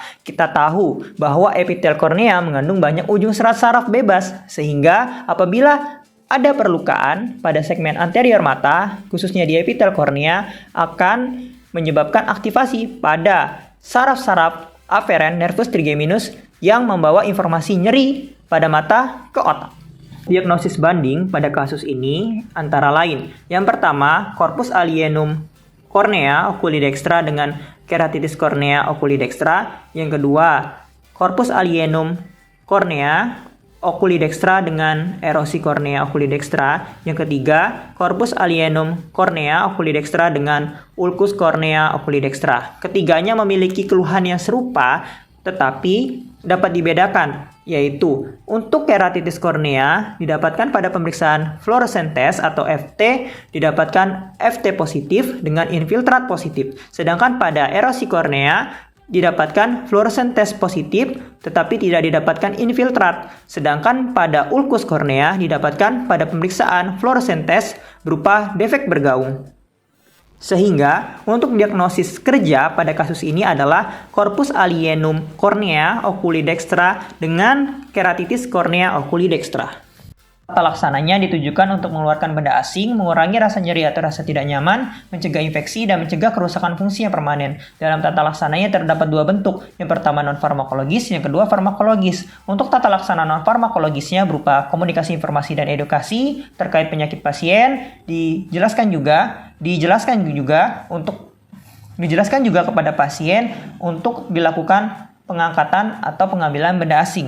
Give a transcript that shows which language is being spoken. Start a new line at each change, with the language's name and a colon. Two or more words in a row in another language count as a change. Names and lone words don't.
Indonesian: Kita tahu bahwa epitel kornea mengandung banyak ujung serat saraf bebas, sehingga apabila ada perlukaan pada segmen anterior mata, khususnya di epitel kornea, akan menyebabkan aktivasi pada saraf-saraf aferen
Latin: nervus trigeminus
Indonesian: yang membawa informasi nyeri pada mata ke otak. Diagnosis banding pada kasus ini antara lain, yang pertama,
Latin: corpus alienum cornea oculi dextra dengan keratitis cornea oculi dextra,
Indonesian: yang kedua,
Latin: corpus alienum cornea oculi dextra dengan erosi cornea oculi dextra,
Indonesian: yang ketiga,
Latin: corpus alienum cornea oculi dextra dengan ulcus cornea oculi dextra.
Indonesian: Ketiganya memiliki keluhan yang serupa tetapi dapat dibedakan, yaitu untuk keratitis kornea didapatkan pada pemeriksaan
English: fluorescent test
Indonesian: atau FT didapatkan FT positif dengan infiltrat positif, sedangkan pada erosi kornea didapatkan
English: fluorescent test
Indonesian: positif tetapi tidak didapatkan infiltrat, sedangkan pada ulcus kornea didapatkan pada pemeriksaan
English: fluorescent test
Indonesian: berupa defek bergaung. Sehingga untuk diagnosis kerja pada kasus ini adalah
Latin: corpus alienum cornea oculi dextra
Indonesian: dengan
Latin: keratitis cornea oculi dextra.
Indonesian: Tata laksananya ditujukan untuk mengeluarkan benda asing, mengurangi rasa nyeri atau rasa tidak nyaman, mencegah infeksi, dan mencegah kerusakan fungsi yang permanen. Dalam tata laksananya terdapat dua bentuk, yang pertama non-farmakologis, yang kedua farmakologis. Untuk tata laksana non-farmakologisnya berupa komunikasi informasi dan edukasi terkait penyakit pasien, dijelaskan juga kepada pasien untuk dilakukan pengangkatan atau pengambilan benda asing.